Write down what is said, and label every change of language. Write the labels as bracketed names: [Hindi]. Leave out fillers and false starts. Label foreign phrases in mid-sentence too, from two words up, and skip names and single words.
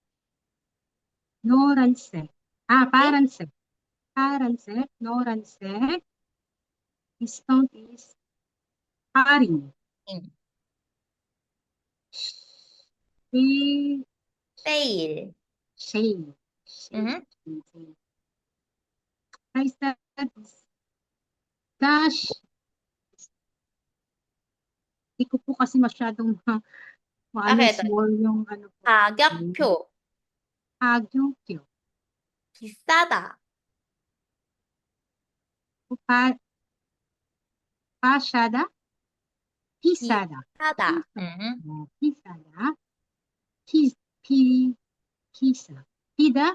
[Korean] 노란색. 파란색. 파란색. 노란색. [English] Discount is [Korean] 할인. 세일. [English] Sale. Price tag is dash. [Filipino] Hindi ko po kasi masyadong small yung ano po. [Korean] 가격표. 가격표. 비싸다. 비싸다. 비싸다. 비싸다. 비싸다. 비싸. 비다.